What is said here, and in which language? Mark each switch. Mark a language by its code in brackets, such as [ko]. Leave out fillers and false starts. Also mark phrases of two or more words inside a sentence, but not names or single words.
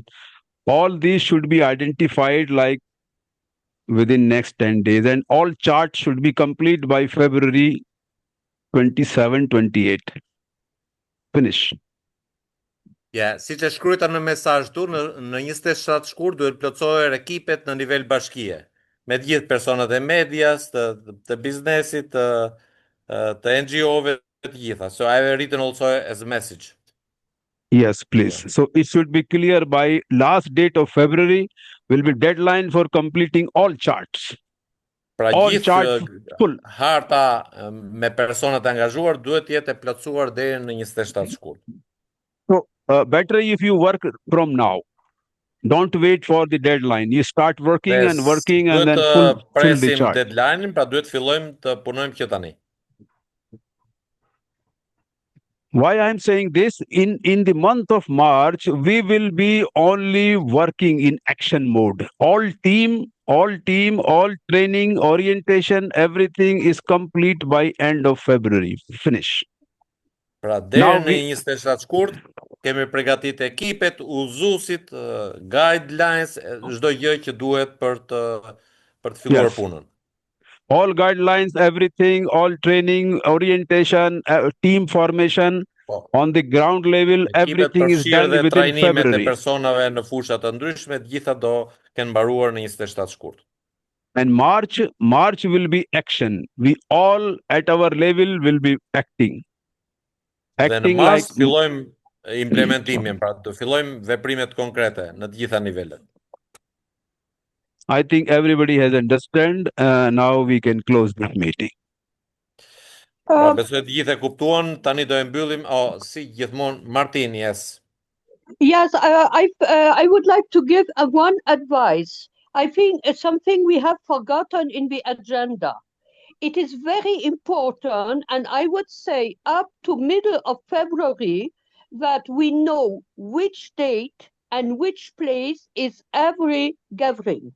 [en] All these should be identified like within next 10 days, and all charts should be complete by February 27, 28. Finish. [sq] Siç e shkruajta në mesazh tu, në 27 shkurt duhet plotësohen ekipet në nivel bashkie, me të gjithë personat e medias, të biznesit, të NGO-ve, të gjitha. [en] So I have written also as a message. Yes, please. Yeah. So it should be clear by last date of February will be deadline for completing all charts. [sq] Pra [en] all [sq] gjithë [en] charts full. [sq] Harta me personat angazhuar duhet jetë e plotësuar deri në 27 shkurt. [en] So better if you work from now. Don't wait for the deadline. You start working and then full the chart. [sq] Deadline-in, pra duhet fillojmë të punojmë që tani. [en] Why I'm saying this, in the month of March, we will be only working in action mode. All team, all training, orientation, everything is complete by end of February. Finish. [sq] Pra deri në 27 shkurt kemi përgatitur ekipet, udhëzuesit, guidelines, çdo gjë që duhet për të filluar punën. [en] All guidelines, everything, all training, orientation, team formation, on the ground level, everything is done within February. [sq] E personave në fusha të ndryshme, të gjitha do kenë mbaruar në 27 shkurt. [en] And March will be action. We all at our level will be acting. [sq] Dhe në mars fillojmë implementimin, pra do fillojmë veprimet konkrete në të gjitha nivelet. [en] I think everybody has understood. Now we can close this meeting. [sq] Besoj të gjithë e kuptuan, tani do e mbyllim. Si gjithmonë, [en] Martin, yes. Yes, I would like to give one advice. I think it's something we have forgotten in the agenda. It is very important, and I would say up to middle of February, that we know which date and which place is every gathering.